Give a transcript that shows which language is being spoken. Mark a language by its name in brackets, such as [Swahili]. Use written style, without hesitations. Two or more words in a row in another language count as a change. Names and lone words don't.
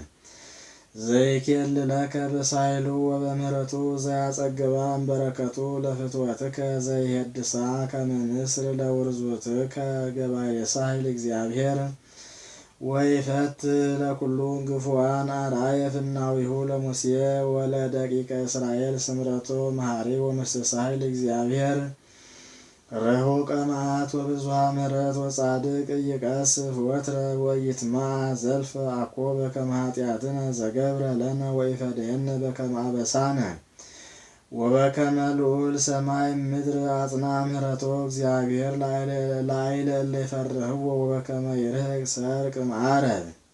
[Geez] ዘይኬልለከ በሳይሉ ወበምህረቱ ዘያጸግባ እምበረከቱ ለፍትወትከ ዘይሄድሳ ከመ ንስር ለውርዙትከ ገባሬ ሳህል እግዚአብሔር ወይፈት ለኩሉ ግፉዋን አርአየ ፍናዊሁ ለሙሴ ወለደቂቀ እስራኤል ስምረቶ መሐሪ ወመስተሳህል እግዚአብሔር ረሁቀ መዓት ወብዙኃ ምሕረት ወጻድቅ ይቀስፍ ወትረ ወይትማዕ ዘልፈ አኮ በከመ ኃጢአትነ ዘገብረ ለነ ወይፈድየነ በከመ አበሳነ ወበከመ ልዑል ሰማይ ምድር አጽና ምሕረቶ እግዚአብሔር ላዕለ እለ ይፈርህዎ ወበከመ ይርህቅ ሰርቅ መዓረብ